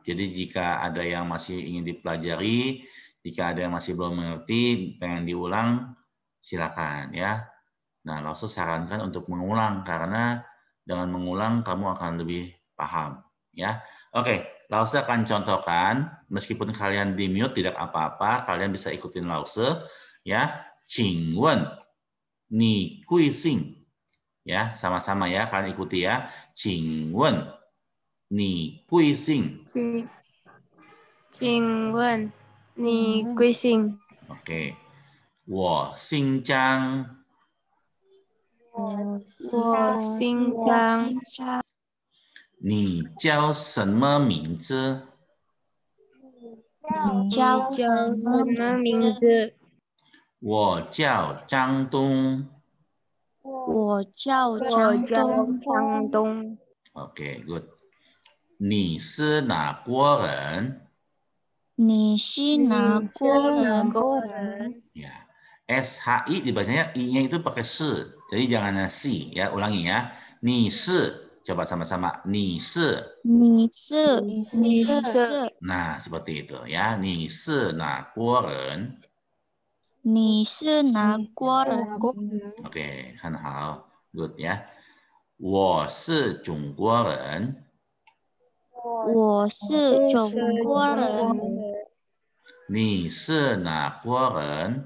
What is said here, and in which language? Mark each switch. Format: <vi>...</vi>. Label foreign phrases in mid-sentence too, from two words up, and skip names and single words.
<id>Jadi jika ada yang masih ingin dipelajari, jika ada yang masih belum mengerti, pengen diulang, silakan ya. Nah, Lause sarankan untuk mengulang karena dengan mengulang kamu akan lebih paham ya. Oke, Lause akan contohkan meskipun kalian di mute tidak apa-apa, kalian bisa ikutin Lause ya.</id> <zh>请问你贵姓?</zh> <id>Ya, sama-sama ya, kalian ikuti ya.</id> <zh>请问你贵姓? 请问你贵姓? Oke. 我姓张。我姓张。你叫什么名字？你叫什么名字？我叫张东。我叫张东。 Oke, good. 你是哪国人？你是哪国人？</zh> <id>Ya, SHI dibacanya I-nya itu pakai se. Jadi jangan si ya, ulangi ya.</id> <zh>你是</zh> <id>coba sama-sama.</id> <zh>你是</zh> <id>Nah, seperti itu ya.</id> <zh>你是哪国人？你是哪国人？ Oke, 很好 good 呀。我是中国人。我是中国人。你是哪国人？</zh>